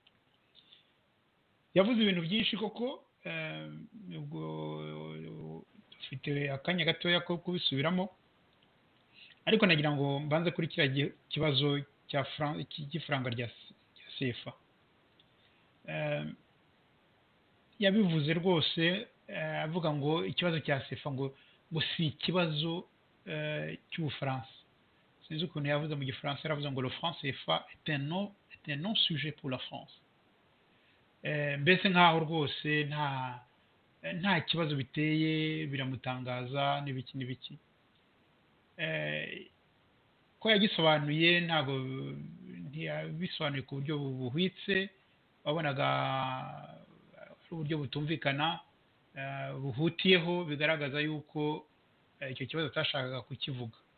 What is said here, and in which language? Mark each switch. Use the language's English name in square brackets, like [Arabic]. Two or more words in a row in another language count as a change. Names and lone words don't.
[Kinyarwanda] yavuze ibintu byinshi koko ubwo dufite akanya gatoya ko kubisubiramo ariko nagira ngo mbanze kuri kiriya kibazo cy'ifaranga rya CFA yabivuze rwose avuga ngo ikibazo cya CFA ngo si ikibazo cy'Ubufaransa sinzi ukuntu yavuze mu gifaransa yaravuze ngo [French] le franc CFA est un non sujet pour la France [Kinyarwanda] mbese nkaho rwose nta kibazo biteye biramutangaza n'ibiki ko yagisobanuye ntabwo ntiyabisobanuye ku buryo buhwitse wabonaga ari uburyo butumvikana buhutiyeho bigaragaza yuko icyo kibazo atashakaga kukivuga